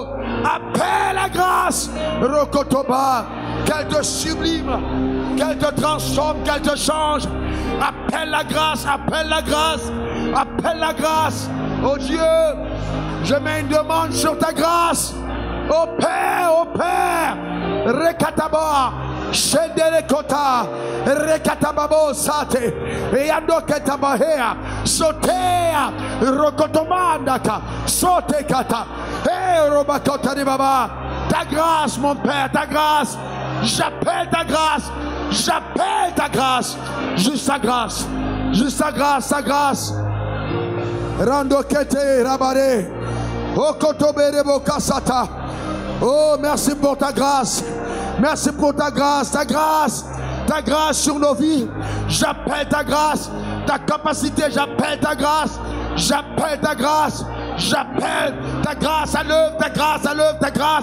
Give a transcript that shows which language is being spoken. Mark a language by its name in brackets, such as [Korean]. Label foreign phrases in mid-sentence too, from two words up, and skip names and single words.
[French] Appelle la grâce. Rokotoba. Qu'elle te sublime, qu'elle te transforme, qu'elle te change. Appelle la grâce, appelle la grâce, appelle la grâce. Oh Dieu, je mets une demande sur ta grâce. Oh Père, Rekataba, Shenderekota, Rekatababo Sate, Eyandoketabahea, Sotea, Rokotomandaka, Sotekata, Robakota de Baba. Ta grâce, mon Père, ta grâce. J'appelle ta grâce. J'appelle ta grâce. Juste ta grâce. Juste ta grâce, ta grâce. Rando kete rabare. Okotoberebo kasata. Oh, merci pour ta grâce. Merci pour ta grâce, ta grâce. Ta grâce sur nos vies. J'appelle ta grâce. Ta capacité, j'appelle ta grâce. J'appelle ta grâce. J'appelle ta grâce à l'œuvre, ta grâce à l'œuvre, ta grâce.